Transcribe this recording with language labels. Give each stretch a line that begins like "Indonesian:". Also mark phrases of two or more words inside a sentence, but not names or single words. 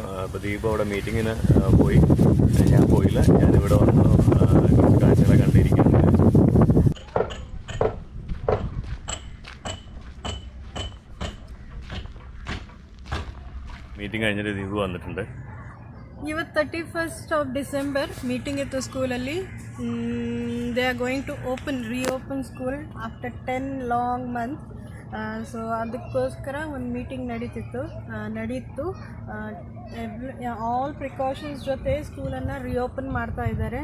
Malayalam: അപ്പോൾ ദീപു അവിടെ മീറ്റിങ്ങിന് പോയി. ഞാൻ പോയില്ല, ഞാനിവിടെ വന്നു കുറച്ച് കാഴ്ചകളെ കണ്ടിരിക്കുകയാണ്. ಮೀಟಿಂಗ್ കഴിഞ്ഞിട്ട് ದೀಪು വന്നിട്ടുണ്ട്.
Kannada: ಇವತ್ತು 31st of December ಮೀಟಿಂಗ್ ಇತ್ತು ಸ್ಕೂಲಲ್ಲಿ.
English: They are going to reopen school after 10 long month.
Kannada: ಸೊ ಅದಕ್ಕೋಸ್ಕರ ಒಂದು ಮೀಟಿಂಗ್ ನಡೀತು.
English: all precautions
Kannada: ಜೊತೆ ಸ್ಕೂಲನ್ನು ರೀಓಪನ್ ಮಾಡ್ತಾ ಇದ್ದಾರೆ.